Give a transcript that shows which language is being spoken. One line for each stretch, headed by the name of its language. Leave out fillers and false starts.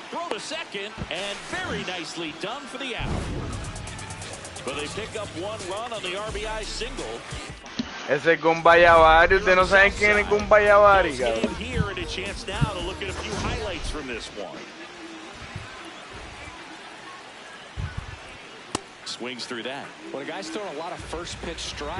English: Throw to second, and very nicely done for the out. But they pick up 1 run on the RBI single.
Spanish: Ese es Gumbayavari, ustedes no saben quién es Gumbayavari, cabrón.
English: Here and a chance now to look at a few highlights from this one. Swings through that. Well, the guy's throwing a lot of first pitch strikes.